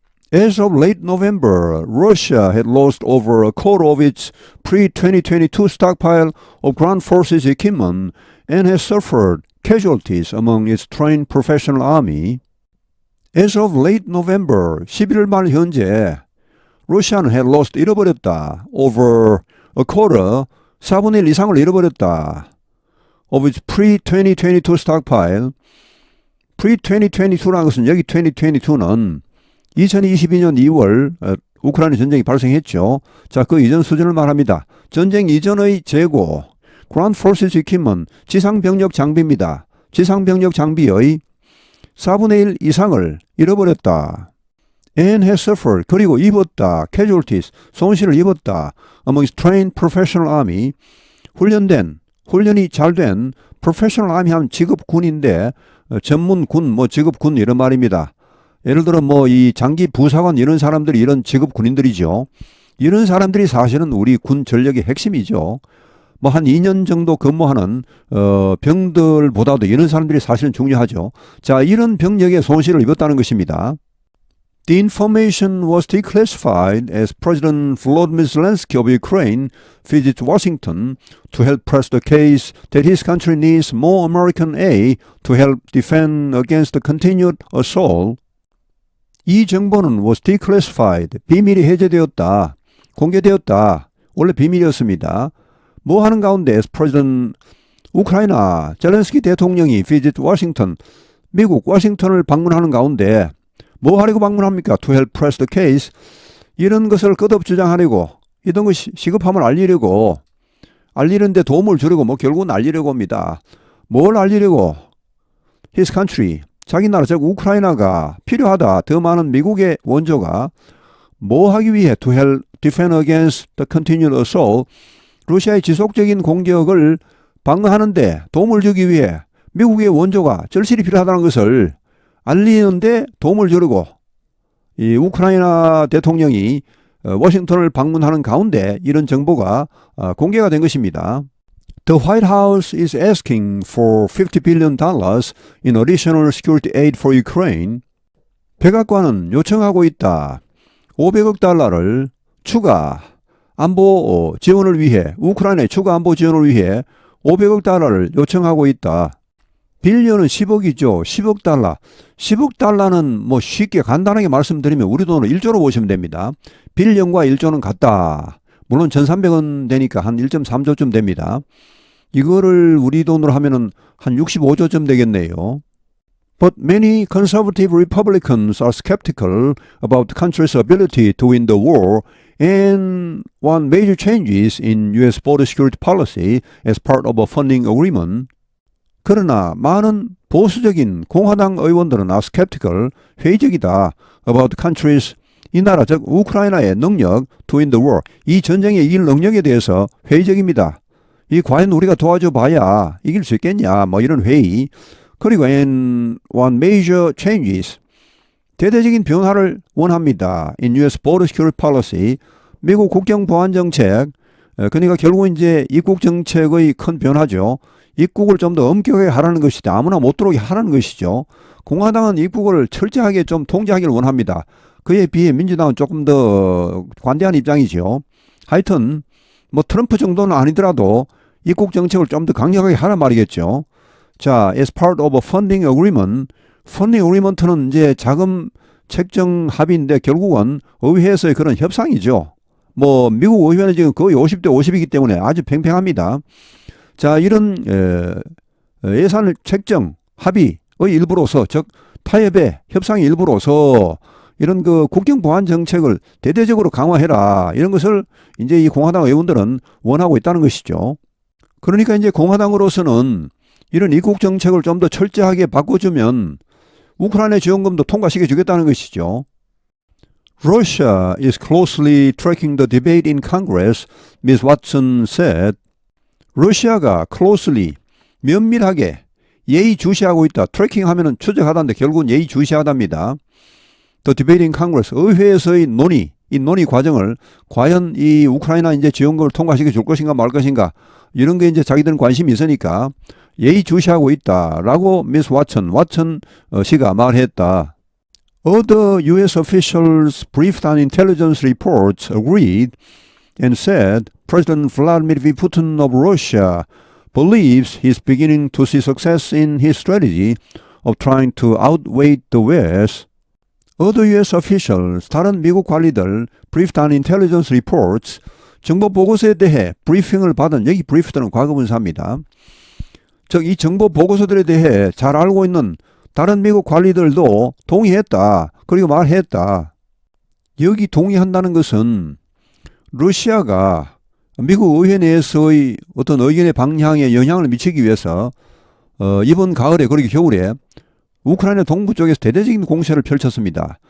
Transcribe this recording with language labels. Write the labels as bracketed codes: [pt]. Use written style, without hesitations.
[en] As of late November, Russia had lost over a quarter of its pre-2022 stockpile of ground forces equipment and has suffered casualties among its trained professional army. As of late November, [ko] 11월 말 현재, 러시아는 [en] had lost, [ko] 잃어버렸다. [en] Over a quarter, [ko] 4분의 1 이상을 잃어버렸다. [en] Of its pre-2022 stockpile. [ko] pre-2022라는 것은 여기 2022는 2022년 2월 우크라이나 전쟁이 발생했죠. 자, 그 이전 수준을 말합니다. 전쟁 이전의 재고, [en] Ground Forces Equipment, [ko] 지상병력 장비입니다. 지상병력 장비의 4분의 1 이상을 잃어버렸다. [en] And has suffered, [ko] 그리고 입었다. [en] Casualties, [ko] 손실을 입었다. [en] Among trained professional army, [ko] 훈련이 잘된 [en] professional army [ko] 하면 직업군인데 전문군, 뭐 직업군 이런 말입니다. 예를 들어 뭐 이 장기 부사관 이런 사람들이 이런 직업 군인들이죠. 이런 사람들이 사실은 우리 군 전력의 핵심이죠. 뭐 한 2년 정도 근무하는 병들보다도 이런 사람들이 사실은 중요하죠. 자, 이런 병력의 손실을 입었다는 것입니다. [en] The information was declassified as President Volodymyr Zelensky of Ukraine visits Washington to help press the case that his country needs more American aid to help defend against the continued assault. [ko] 이 정보는 [en] was declassified, [ko] 비밀이 해제되었다, 공개되었다, 원래 비밀이었습니다. 뭐 하는 가운데 [en] as President [ko] 우크라이나 젤렌스키 대통령이 [en] visit Washington, [ko] 미국 워싱턴을 방문하는 가운데 뭐 하려고 방문합니까? [en] To help press the case. [ko] 이런 것을 거듭 주장하려고, 이런 것 시급함을 알리는데 도움을 주려고, 뭐 결국은 알리려고 합니다. 뭘 알리려고? [en] His country, [ko] 자기 나라, 즉 우크라이나가 필요하다. 더 많은 미국의 원조가 뭐 하기 위해? [en] To help defend against the continued assault. [ko] 러시아의 지속적인 공격을 방어하는데 도움을 주기 위해 미국의 원조가 절실히 필요하다는 것을 알리는데 도움을 주려고 이 우크라이나 대통령이 워싱턴을 방문하는 가운데 이런 정보가 공개가 된 것입니다. [en] The White House is asking for $50 billion in additional security aid for Ukraine. [ko] 백악관은 요청하고 있다. 500억 달러를 추가 안보 지원을 위해, 우크라이나의 추가 안보 지원을 위해 500억 달러를 요청하고 있다. 빌리언은 10억이죠. 10억 달러. 10억 달러는 뭐 쉽게 간단하게 말씀드리면 우리 돈으로 1조로 보시면 됩니다. 빌리언과 1조는 같다. 물론 1,300원 되니까 한 1.3조쯤 됩니다. 이거를 우리 돈으로 하면은 한 65조쯤 되겠네요. [en] But many conservative Republicans are skeptical about the country's ability to win the war and want major changes in U.S. border security policy as part of a funding agreement. [ko] 그러나 많은 보수적인 공화당 의원들은 [en] are skeptical, [ko] 회의적이다 [en] about the country's, [ko] 이 나라 즉 우크라이나의 능력 [en] to win the war, [ko] 이 전쟁에 이길 능력에 대해서 회의적입니다. 이 과연 우리가 도와줘 봐야 이길 수 있겠냐, 뭐 이런 회의. 그리고 [en] and want major changes, [ko] 대대적인 변화를 원합니다. [en] in U.S. border security policy, [ko] 미국 국경 보안 정책. 그러니까 결국은 이제 입국 정책의 큰 변화죠. 입국을 좀 더 엄격하게 하라는 것이다. 아무나 못 들어오게 하라는 것이죠. 공화당은 입국을 철저하게 좀 통제하기를 원합니다. 그에 비해 민주당은 조금 더 관대한 입장이죠. 하여튼 뭐 트럼프 정도는 아니더라도 입국 정책을 좀 더 강력하게 하란 말이겠죠. 자, [en] as part of a funding agreement. [ko] funding agreement는 이제 자금 책정 합의인데 결국은 의회에서의 그런 협상이죠. 뭐 미국 의회는 지금 거의 50대 50이기 때문에 아주 팽팽합니다. 자, 이런 예산 책정 합의의 일부로서, 즉 타협의 협상의 일부로서 이런 그 국경 보안 정책을 대대적으로 강화해라, 이런 것을 이제 이 공화당 의원들은 원하고 있다는 것이죠. 그러니까 이제 공화당으로서는 이런 입국 정책을 좀 더 철저하게 바꿔주면 우크라이나 지원금도 통과시켜 주겠다는 것이죠. [en] Russia is closely tracking the debate in Congress, Ms. Watson said. [ko] 러시아가 closely, 면밀하게 예의주시하고 있다. 트래킹하면은 추적하다인데 결국은 예의주시하답니다. [en] The debate in Congress, [ko] 의회에서의 논의, 이 논의 과정을 과연 이 우크라이나 이제 지원금을 통과시켜 줄 것인가 말 것인가, 이런 게 이제 자기들은 관심이 있으니까 예의주시하고 있다라고 미스 왓슨 씨가 말했다. [en] Other U.S. officials briefed on intelligence reports agreed and said President Vladimir Putin of Russia believes he is beginning to see success in his strategy of trying to outweigh the West. Other U.S. officials, [ko] 다른 미국 관리들, [en] briefed on intelligence reports, [ko] 정보 보고서에 대해 브리핑을 받은, 여기 브리프드는 과거분사입니다. 즉, 이 정보 보고서들에 대해 잘 알고 있는 다른 미국 관리들도 동의했다. 그리고 말했다. 여기 동의한다는 것은 러시아가 미국 의회 내에서의 어떤 의견의 방향에 영향을 미치기 위해서 이번 가을에 그리고 겨울에 우크라이나 동부 쪽에서 대대적인 공세를 펼쳤습니다.